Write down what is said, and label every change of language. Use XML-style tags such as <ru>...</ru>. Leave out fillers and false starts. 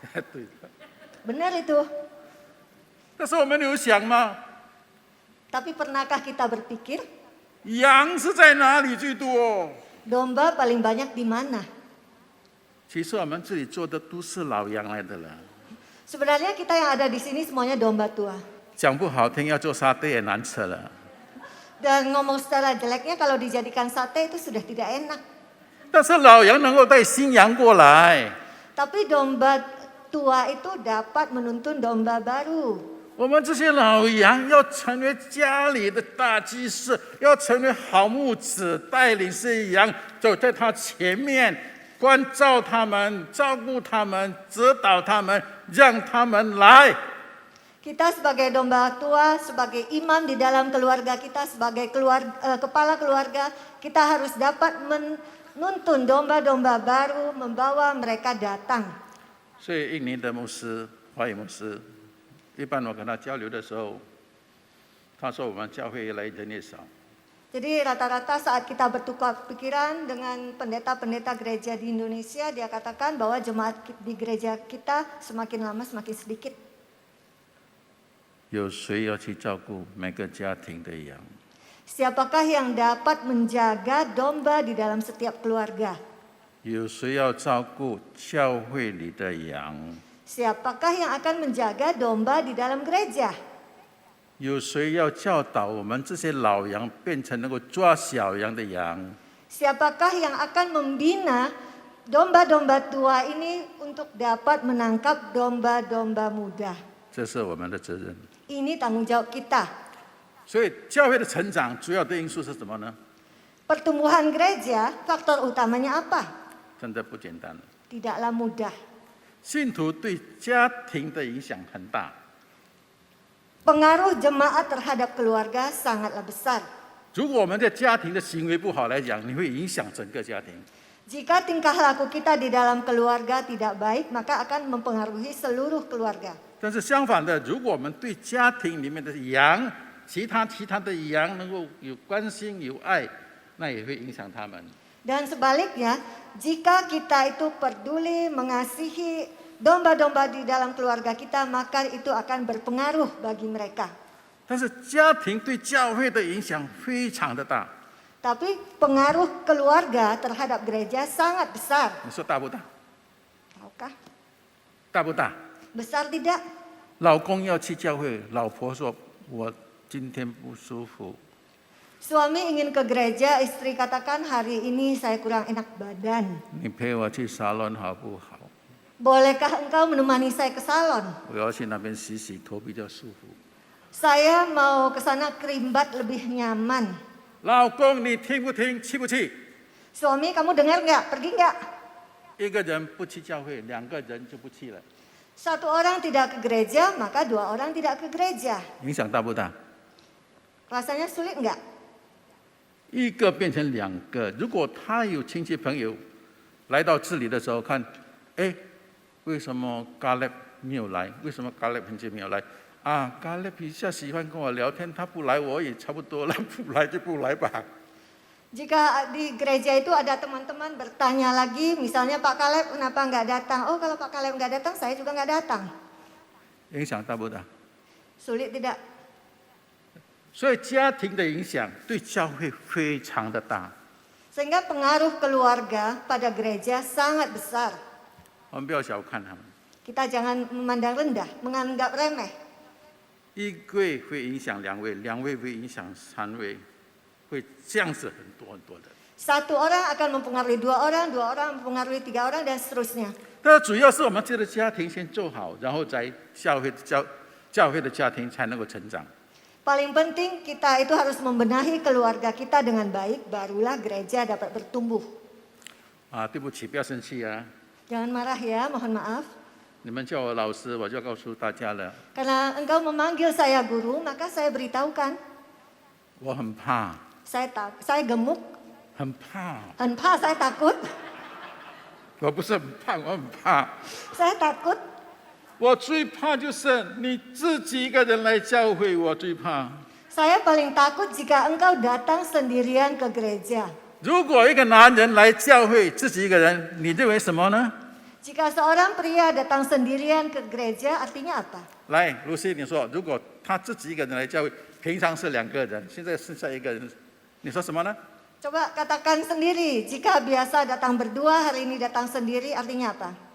<zh>对。</zh> <id>Benar itu.</id> <zh>但是我们有想吗？</zh> <id>Tapi pernahkah kita berpikir,</id> <zh>羊是在哪里最多？</zh> <id>domba paling banyak di mana?</id> <zh>其实我们这里做的都是老羊来的了。</zh> <id>Sebenarnya kita yang ada di sini semuanya domba tua.</id> <zh>讲不好听，要做沙爹也难吃了。</zh> <id>Dan ngomong secara jeleknya kalau dijadikan sate itu sudah tidak enak.</id> <zh>但是老羊能够带新羊过来，</zh> <id>Tapi domba tua itu dapat menuntun domba baru.</id> <zh>我们这些老羊要成为家里的大祭司，要成为好牧者，带领这些羊走在他前面，关照他们，照顾他们，指导他们，让他们来。</zh> <id>Kita sebagai domba tua, sebagai imam di dalam keluarga kita, sebagai kepala keluarga, kita harus dapat menuntun domba-domba baru, membawa mereka datang.</id> <zh>所以印尼的牧师、华语牧师，一般我跟他交流的时候，他说我们教会越来人越少。</zh> <id>Jadi rata-rata saat kita bertukar pikiran dengan pendeta-pendeta gereja di Indonesia, dia katakan bahwa jemaat di gereja kita semakin lama semakin sedikit.</id> <zh>有谁要去照顾每个家庭的羊？</zh> <id>Siapakah yang dapat menjaga domba di dalam setiap keluarga?</id> <zh>有谁要照顾教会里的羊？</zh> <id>Siapakah yang akan menjaga domba di dalam gereja?</id> <zh>有谁要教导我们这些老羊变成能够抓小羊的羊？</zh> <id>Siapakah yang akan membina domba-domba tua ini untuk dapat menangkap domba-domba muda?</id> <zh>这是我们的责任。</zh> <id>Ini tanggung jawab kita.</id> <zh>所以教会的成长主要的因素是什么呢？</zh> <id>Pertumbuhan gereja, faktor utamanya apa?</id> <zh>真的不简单。</zh> <id>Tidaklah mudah.</id> <zh>信徒对家庭的影响很大。</zh> <id>Pengaruh jemaat terhadap keluarga sangatlah besar.</id> <zh>如果我们在家庭的行为不好来讲，你会影响整个家庭。</zh> <id>Jika tingkah laku kita di dalam keluarga tidak baik, maka akan mempengaruhi seluruh keluarga.</id> <zh>但是相反的，如果我们对家庭里面的羊、其他的羊能够有关心、有爱，那也会影响他们。</zh> <id>Dan sebaliknya, jika kita itu peduli, mengasihi domba-domba di dalam keluarga kita, maka itu akan berpengaruh bagi mereka.</id> <zh>但是家庭对教会的影响非常的大，</zh> <id>Tapi pengaruh keluarga terhadap gereja sangat besar.</id> <zh>你说大不大？</zh> <id>Tahukah?</id> <zh>大不大？</zh> <id>Besar tidak?</id> <zh>老公要去教会，老婆说：“我今天不舒服。”</zh> <id>Suami ingin ke gereja, istri katakan hari ini saya kurang enak badan.</id> <zh>你陪我去沙龙好不好？</zh> <id>Bolehkah engkau menemani saya ke salon?</id> <zh>我要去那边洗洗头比较舒服。</zh> <id>Saya mau ke sana kerimbat lebih nyaman.</id> <zh>老公，你听不听？去不去？</zh> <id>Suami, kamu dengar nggak? Pergi nggak?</id> <zh>一个人不去教会，两个人就不去了，</zh> <id>Satu orang tidak ke gereja, maka dua orang tidak ke gereja.</id> <zh>影响大不大？</zh> <id>Rasanya sulit nggak?</id> <zh>一个变成两个。如果他有亲戚朋友来到这里的时候，看，哎，为什么嘎勒没有来？为什么嘎勒很久没有来？啊，嘎勒比较喜欢跟我聊天，他不来我也差不多了，不来就不来吧。</zh> <id>Jika di gereja itu ada teman-teman bertanya lagi, misalnya Pak Kaleb kenapa nggak datang? Oh, kalau Pak Kaleb nggak datang, saya juga nggak datang.</id> <zh>影响大不大？</zh> <id>Sulit tidak?</id> <zh>所以家庭的影响对教会非常的大。</zh> <id>Sehingga pengaruh keluarga pada gereja sangat besar.</id> <zh>我们不要小看他们，</zh> <id>Kita jangan memandang rendah, menganggap remeh.</id> <zh>一位会影响两位，两位会影响三位，会这样子很多很多的。</zh> <id>Satu orang akan mempengaruhi dua orang mempengaruhi tiga orang, dan seterusnya.</id> <zh>但是主要是我们这个家庭先做好，然后在教会的家庭才能够成长。</zh> <id>Paling penting kita itu harus membenahi keluarga kita dengan baik, barulah gereja dapat bertumbuh.</id> <zh>啊，对不起，不要生气啊！</zh> <id>Jangan marah ya, mohon maaf.</id> <zh>你们叫我老师，我就要告诉大家了，</zh> <id>Karena engkau memanggil saya guru, maka saya beritahukan.</id> <zh>我很怕，</zh> <id>Saya gemuk,</id> <zh>很怕。很怕,</zh> <id>saya takut.</id> <zh>我不是很胖，我很怕。</zh> <id>Saya takut.</id> <zh>我最怕就是你自己一个人来教会，我最怕。</zh> <id>Saya paling takut jika engkau datang sendirian ke gereja.</id> <zh>如果一个男人来教会，自己一个人，你认为什么呢？</zh> <id>Jika seorang pria datang sendirian ke gereja, artinya apa?</id> <zh>来，露西，你说，如果他自己一个人来教会，平常是两个人，现在剩下一个人，你说什么呢？</zh> <id>Coba katakan sendiri, jika biasa datang berdua, hari ini datang sendiri, artinya apa?</id>